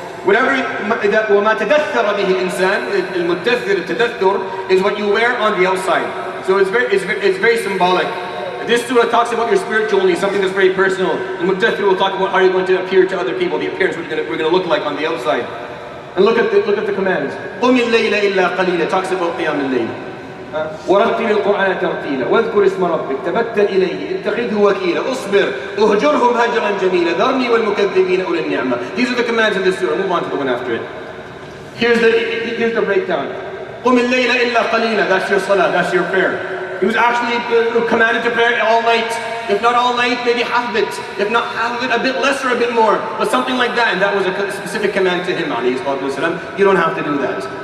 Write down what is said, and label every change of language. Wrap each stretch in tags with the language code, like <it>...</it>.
<en>وما تدثر به الإنسان, المدثر التدثر is what you wear on the outside. So it's very symbolic. This surah talks about your spiritual needs, something that's very personal. Al-Muddathir will talk about how you're going to appear to other people, the appearance we're going to look like on the outside. And look at the commands.</en> <ar>قُمِ اللَّيْلَ إِلَّا قَلِيلًا talks about قِيَامِ اللَّيْلِ. ورتل القرآن ترتيلا واذكر اسم ربك تبتل إليه اتخذه وكيلا اصبر اهجرهم هجرا جميلا ذرني والمكذبين أولي النعمة.</ar> <en>These are the commands in this surah. Move on to the one after it. Here's the breakdown. قُمِ اللَّيْلَ إِلَّا قَلِيلًا, that's your salah, that's your prayer. He was actually commanded to pray all night. If not all night, maybe half of it. If not half of it, a bit less or a bit more. But something like that, and that was a specific command to him, alayhi salatu wasalam. You don't have to do that.</en>